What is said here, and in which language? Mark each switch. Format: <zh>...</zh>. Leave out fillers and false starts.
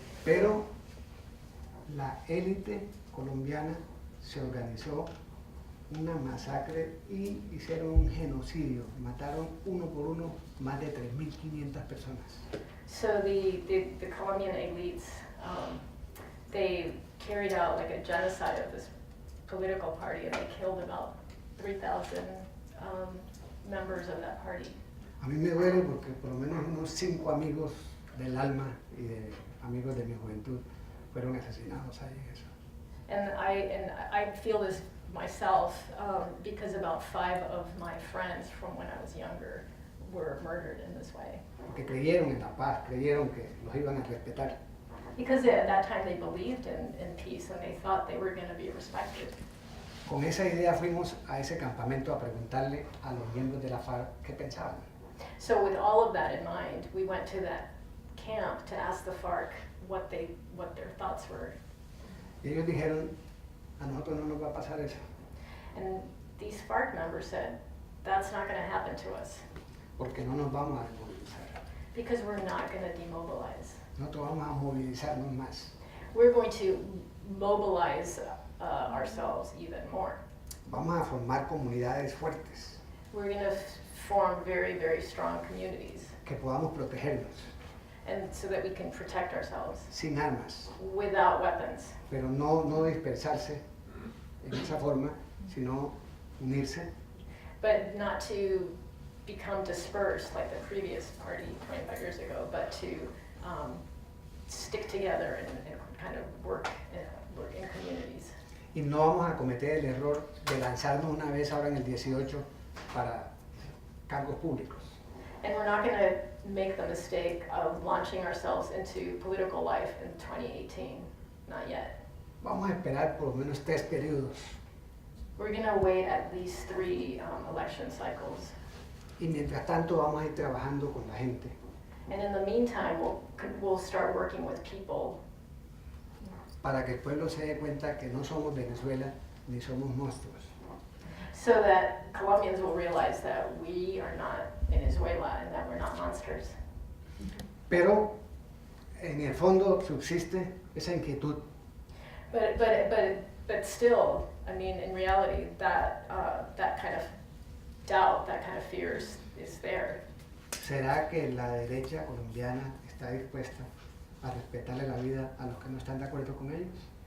<es>Pero la élite colombiana se organizó una masacre y hicieron un genocidio. Mataron uno por uno más de 3.500 personas.</es> <en>So the Colombian elites, they carried out like a genocide of this political party, and they killed about 3,000 members of that party.</en> <es>A mí me duele porque por lo menos unos 5 amigos del alma y de amigos de mi juventud fueron asesinados ahí en eso.</es> <en>And I feel this myself because about 5 of my friends from when I was younger were murdered in this way.</en> <es>Porque creyeron en la paz, creyeron que los iban a respetar.</es> <en>Because at that time they believed in peace and they thought they were going to be respected.</en> <es>Con esa idea fuimos a ese campamento a preguntarle a los miembros de la FARC qué pensaban.</es> <en>So with all of that in mind, we went to that camp to ask the FARC what their thoughts were.</en> <es>Y ellos dijeron, a nosotros no nos va a pasar eso,</es> <en>And these FARC members said, that's not gonna happen to us,</en> <es>porque no nos vamos a desmovilizar.</es> <en>because we're not gonna demobilize.</en> <es>Nosotros vamos a movilizarnos más.</es> <en>We're going to mobilize ourselves even more.</en> <es>Vamos a formar comunidades fuertes,</es> <en>We're gonna form very, very strong communities,</en> <es>que podamos protegernos,</es> <en>and so that we can protect ourselves</en> <es>sin armas,</es> <en>without weapons.</en> <es>pero no dispersarse en esa forma, sino unirse</es> <en>But not to become dispersed like the previous party 25 years ago, but to stick together and kind of work in communities.</en> <es>y no vamos a cometer el error de lanzarnos una vez ahora en el 18 para cargos públicos.</es> <en>And we're not going to make the mistake of launching ourselves into political life in 2018. Not yet.</en> <es>Vamos a esperar por lo menos 3 periodos</es> <en>We're going to wait at least 3 election cycles.</en> <es>y mientras tanto vamos a ir trabajando con la gente</es> <en>And in the meantime, we'll start working with people</en> <es>para que el pueblo se dé cuenta que no somos Venezuela ni somos monstruos,</es> <en>so that Colombians will realize that we are not Venezuela and that we're not monsters.</en> <es>pero en el fondo subsiste esa inquietud</es> <en>But still, I mean, in reality, that kind of doubt, that kind of fear is there.</en> <es>¿Será que la derecha colombiana está dispuesta a respetarle la vida a los que no están de acuerdo con ellos?</es>